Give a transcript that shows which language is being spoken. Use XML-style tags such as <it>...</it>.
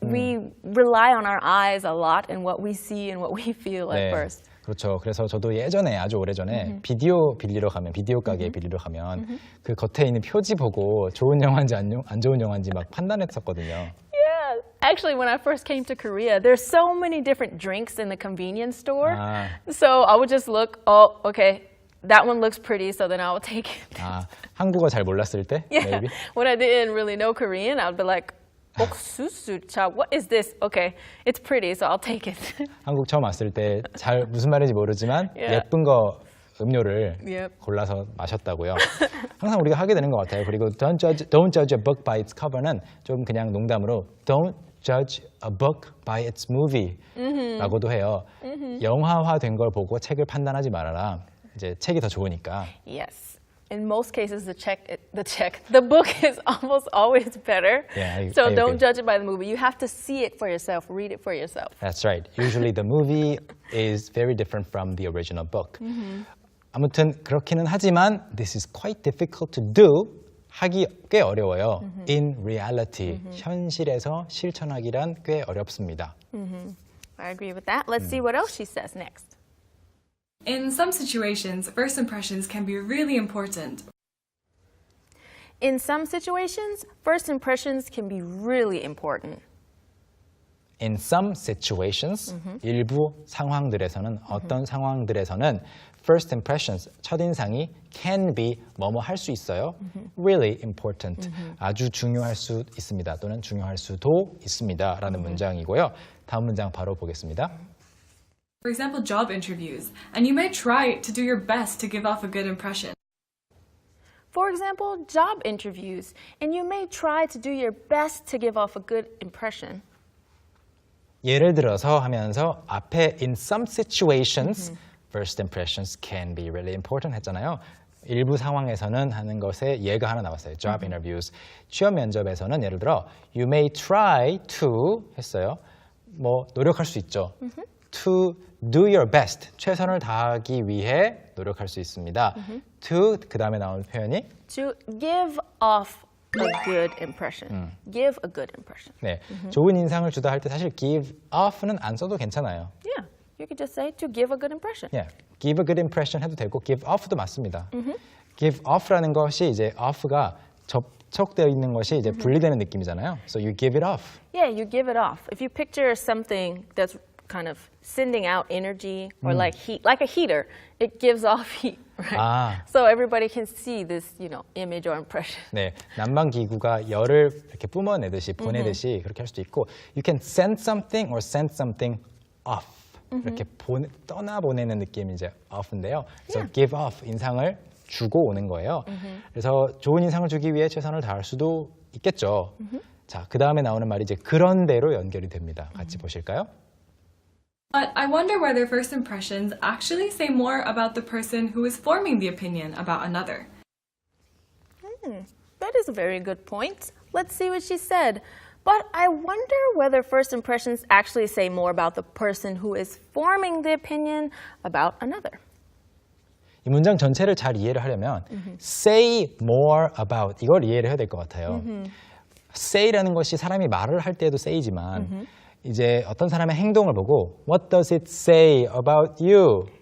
<en>We rely on our eyes a lot and what we see and what we feel at first.</en> <ko>그렇죠. 그래서 저도 예전에 아주 오래전에 비디오 빌리러 가면 비디오 가게 빌리러 가면 그 겉에 있는 표지 보고 좋은 영화인지 안 좋은 영화인지 막 판단했었거든요.</ko> <en>Yeah, actually, when I first came to Korea, there's so many different drinks in the convenience store. So I would just look, oh, okay, that one looks pretty, so then I will take it.</en> <ko>한국어 잘 몰랐을 때?</ko> <en>Yeah, Maybe? when I didn't really know Korean, I'd be like, 옥수수차, what is this? Okay, it's pretty, so I'll take it.</en> <ko>한국 처음 왔을 때 잘 무슨 말인지 모르지만</ko> <en>Yeah.</en> <ko>예쁜 거 음료를</ko> <en>Yep.</en> <ko>골라서 마셨다고요. 항상 우리가 하게 되는 것 같아요. 그리고</ko> <en>don't judge a book by its cover</en> <ko>는 좀 그냥 농담으로</ko> <en>don't judge a book by its movie</en> <ko>라고도 해요. 영화화된 걸 보고 책을 판단하지 말아라. 이제 책이 더 좋으니까.</ko> <en>Yes. In most cases, the book is almost always better. Yeah, so I don't agree. judge it by the movie. You have to see it for yourself, read it for yourself. That's right. Usually the movie is very different from the original book.</en> <ko>아무튼 그렇기는 하지만</ko> <en>this is quite difficult to do.</en> <ko>하기 꽤 어려워요.</ko> <en>In reality,</en> <ko>현실에서 실천하기란 꽤 어렵습니다.</ko> <en>I agree with that. Let's see what else she says next. In some situations, first impressions can be really important. In some situations, first impressions can be really important. In some situations,</en> <ko>일부 상황들에서는 어떤 상황들에서는</ko> <en>first impressions,</en> <ko>첫인상이</ko> <en>can be</en> <ko>뭐뭐 할 수 있어요.</ko> <en>Really important,</en> <ko>아주 중요할 수 있습니다. 또는 중요할 수도 있습니다. 라는 문장이고요. 다음 문장 바로 보겠습니다.</ko> <en>For example, job interviews, and you may try to do your best to give off a good impression. For example, job interviews, and you may try to do your best to give off a good impression.</en> <ko>예를 들어서 하면서 앞에</ko> <en>in some situations, first impressions can be really important</en> <ko>했잖아요. 일부 상황에서는 하는 것에 예가 하나 나왔어요.</ko> <en>Job interviews.</en> <ko>취업 면접에서는 예를 들어</ko> <en>you may try to</en> <ko>했어요. 뭐 노력할 수 있죠.</ko> <en>To do your best.</en> <ko>최선을 다하기 위해 노력할 수 있습니다. To 그 다음에 나온 표현이</ko> <en>To give off a good impression. Give a good impression.</en> <ko>네, 좋은 인상을 주다 할 때 사실 give off는 안 써도 괜찮아요.</ko> <en>Yeah, you could just say to give a good impression. Yeah, give a good impression</en> <ko>해도 되고</ko> <en>give off도</en> <ko>맞습니다. give off라는 것이 이제 off가 접촉되어 있는 것이 이제 분리되는 느낌이잖아요.</ko> <en>So you give it off. Yeah, you give it off. If you picture something that's kind of sending out energy or like heat, like a heater, it gives off heat, right? So everybody can see this, image or impression.</en> <ko>네, 난방 기구가 열을 이렇게 뿜어내듯이 보내듯이 그렇게 할 수도 있고,</ko> <en>you can send something or send something off.</en> <ko>이렇게 떠나 보내는 느낌이 이제 off인데요. 그래서 give off 인상을 주고 오는 거예요. 그래서 좋은 인상을 주기 위해 최선을 다할 수도 있겠죠. 자, 그 다음에 나오는 말이 이제 그런 대로 연결이 됩니다. 같이 보실까요?</ko> <en>But I wonder whether first impressions actually say more about the person who is forming the opinion about another. That is a very good point. Let's see what she said. But I wonder whether first impressions actually say more about the person who is forming the opinion about another.</en> <ko>이 문장 전체를 잘 이해를 하려면 say more about 이걸 이해를 해야 될 것 같아요. say라는 것이 사람이 말을 할 때도 say지만 이제 어떤 사람의 행동을 보고</ko> <en>what does it say about you?</en>